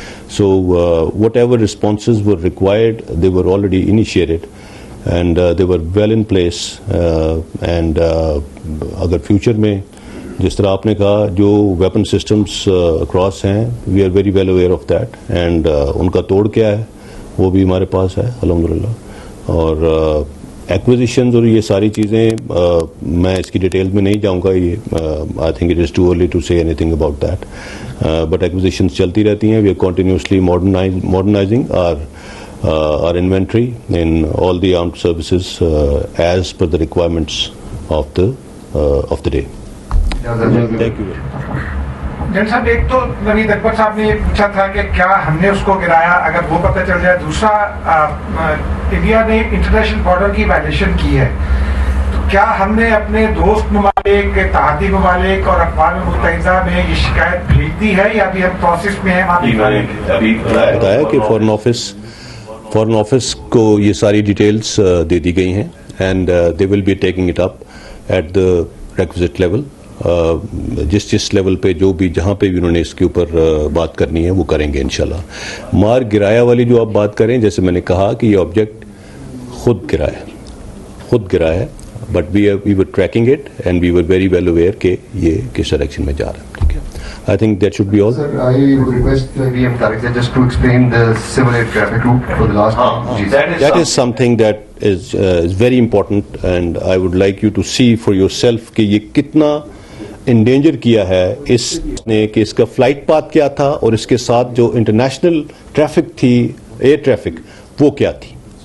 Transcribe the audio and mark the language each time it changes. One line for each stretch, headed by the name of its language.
English: So whatever responses were required, they were already initiated and they were well in place.
Urdu: And اگر future میں جس طرح آپ نے کہا جو ویپن سسٹمز اکراس ہیں,
English: we are very well aware of that,
Urdu: and ان کا توڑ کیا ہے وہ بھی ہمارے پاس ہے الحمدللہ. اور ایکوزیشنز اور یہ ساری چیزیں میں اس کی ڈیٹیل میں نہیں جاؤں گا,
English: یہ I think it is too early to say anything about that,
Urdu: but accusations چلتی رہتی ہیں.
English: We are continuously modernising our inventory in all the armed services as per the requirements of the day. Thank you.
Urdu: جن صاحب ایک تو نوید اکبر صاحب نے یہ پوچھا تھا کہ کیا ہم نے اس کو گرایا, اگر وہ پتہ چل جائے. دوسرا, انڈیا نے انٹرنیشنل بارڈر کی وائلیشن کی ہے, تو کیا ہم نے اپنے دوست ممالک, اتحادی ممالک اور اقوام متحدہ میں یہ شکایت بھیج دی ہے یا ابھی ہم پروسیس میں ہیں؟ بتایا کہ فورن آفس کو یہ ساری ڈیٹیلز دے دی گئی ہیں,
English: And they will be taking it up at the requisite level.
Urdu: جس لیول پہ جو بھی جہاں پہ بھی انہوں نے اس کے اوپر بات کرنی ہے وہ کریں گے انشاءاللہ. مار گرایا والی جو آپ بات کریں, جیسے میں نے کہا کہ یہ آبجیکٹ خود گرا ہے,
English: but we were tracking it and we were very well aware
Urdu: کہ یہ کس ڈائریکشن میں جا رہا ہے. ٹھیک ہے,
English: I think that should be all. Sir, I would request VM Tariq just to explain the civil air traffic route for the last time. That is something that is very important, and I would like you to see for yourself
Urdu: کہ یہ کتنا endanger کیا ہے اس نے, کہ اس کا flight path کیا تھا اور اس کے ساتھ جو انٹرنیشنل ٹریفک تھی, ایئر ٹریفک, وہ کیا تھی.